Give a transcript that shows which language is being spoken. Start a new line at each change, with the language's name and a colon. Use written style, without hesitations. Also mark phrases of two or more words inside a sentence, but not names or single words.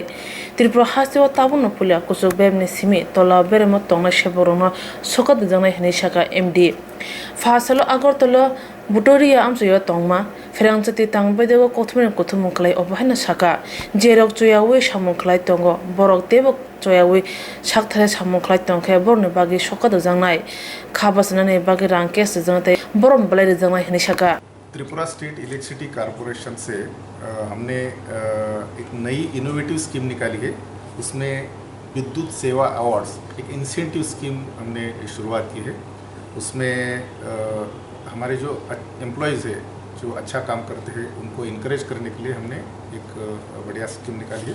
Kok Borok: Tripura Hasteo tabukno puila kusuk bebni simi tola beremo tongnai sebokrogno Sokat rwjaknai hinui sakha MD Fasalo Agortalo Butoria amsuyo tongma pherangchati tangbedeko kothumni kothumung khlai obahaina sakha jerok choyawi samung khlai tongo borok tebo choyawi sakthare samung khlai tongkhe borni bagi Sokat rwjaknai khabasnani bagi rangkes rwjaknai borom balai rwjaknai hinui sakha
Hindi: त्रिपुरा स्टेट इलेक्ट्रिसिटी कॉरपोरेशन से हमने एक नई
English: innovative scheme
Hindi: निकाली है। उसमें विद्युत सेवा अवार्ड्स एक
English: incentive scheme
Hindi: हमने शुरुआत की है। उसमें हमारे जो एम्प्लॉयज़ है जो अच्छा काम करते हैं उनको इनकरेज करने के लिए हमने एक बढ़िया स्कीम निकाली है।